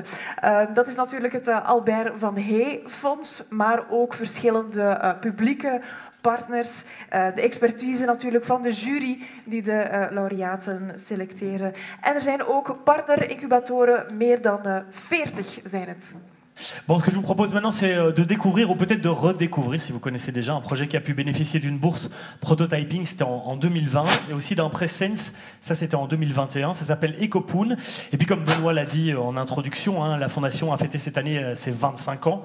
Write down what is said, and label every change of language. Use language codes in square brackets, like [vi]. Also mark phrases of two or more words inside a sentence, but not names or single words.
[nl] Dat is natuurlijk het Albert van Hey Fonds, maar ook verschillende publieke partners, de expertise natuurlijk van de jury die de laureaten selecteren. En er zijn ook partnerincubatoren, meer dan 40 zijn het. [fr] Bon, ce que je vous propose maintenant, c'est de découvrir ou peut-être de redécouvrir, si vous connaissez déjà, un projet qui a pu bénéficier d'une bourse prototyping, c'était en 2020, et aussi d'un prêt Sense, ça c'était en 2021, ça s'appelle Ecopoon. Et puis comme Benoît l'a dit en introduction, hein, la Fondation a fêté cette année ses 25 ans.